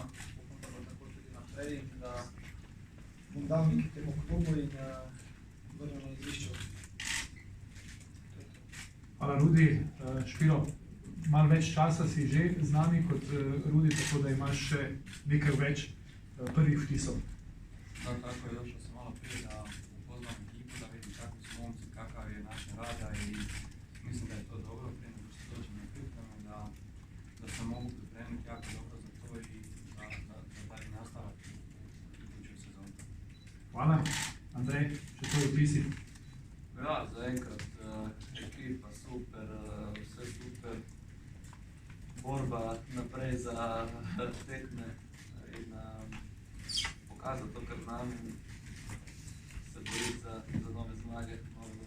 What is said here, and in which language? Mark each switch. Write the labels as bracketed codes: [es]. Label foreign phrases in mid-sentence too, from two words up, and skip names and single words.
[sl] Upam, da bo tako tudi naprej in da bom dal nekaj temu klubu in vrnil na igrišče. Hvala, Rudi. Špilo, malo več časa si že z nami kot Rudi, tako da imaš še nekaj več prvih vtisov. [hr] Da, tako je, došel sem malo prije, da upoznam ekipo, da vidim kakvi su momci, kakav je naša rada i mislim da je to dobro, prije nego što dođem na pripremu, da se mogu pripremiti jako dobro za to i da dalje nastavak u idućoj sezoni. [sl] Hvala. Andrej, še tvoj vtisi? Ja, zaenkrat ekipa super, [hr] sve super, [sl] borba naprej za tekme in pokazati to, kar znam in se boriti za nove zmage.